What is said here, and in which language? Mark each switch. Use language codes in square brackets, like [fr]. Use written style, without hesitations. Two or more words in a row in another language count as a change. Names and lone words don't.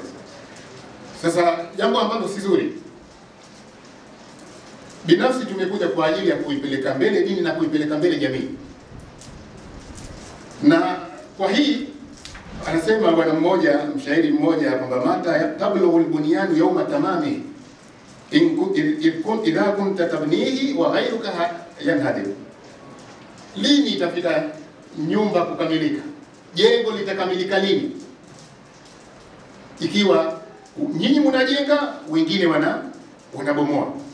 [sw] Sasa jambo ambalo si zuri. Binafsi tumekuja kwa ajili ya kuipeleka mbele dini na kuipeleka mbele jamii. Na kwa hii anasema bwana mmoja, mshairi mmoja, kwamba [ar] متى تبلغ البنيان يوما تمامه إذا كنت تبنيه وغيرك يهدم. [sw] Lini itafika nyumba kukamilika? Jengo litakamilika lini ikiwa nyinyi mnajenga wengine wanabomoa?